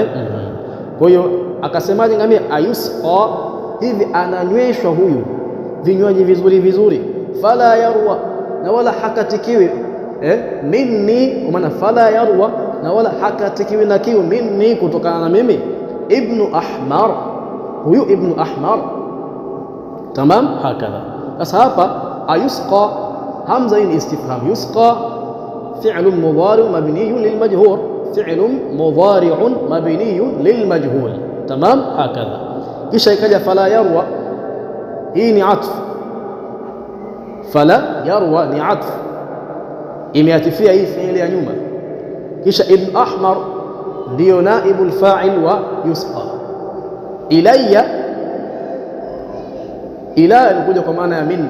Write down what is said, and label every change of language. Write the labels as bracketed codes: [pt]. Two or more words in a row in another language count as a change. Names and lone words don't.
[sw] Kwa hiyo akasemaje ngamia? Ayusqa, hivi ananyweshwa huyu vinywaji vizuri vizuri, [ar] فلا يروى, [sw] na wala hakatikiwi minni, kwa maana [ar] فلا يروى, [sw] na wala hakatikiwi na kiu, minni, kutokana na mimi, Ibn Ahmar, huyu Ibn Ahmar, [ar] تمام، هكذا. [sw] Sasa hapa [ar] ayusqa همزة الاستفهام يسقى فعل مضارع مبني للمجهول، فعل مضارع مبني للمجهول. تمام هكذا. [sw] kisha ikaja [ar] فلا يروى, [sw] hii ni atf. [ar] فلا يروى [sw] ni atf, imeatifia hii fi'ili ya nyuma. kisha ibn ahmar ndio [ar] نائب الفاعل ويسقى. [sw] Ilayya, ila ilikuja kwa maana ya minni.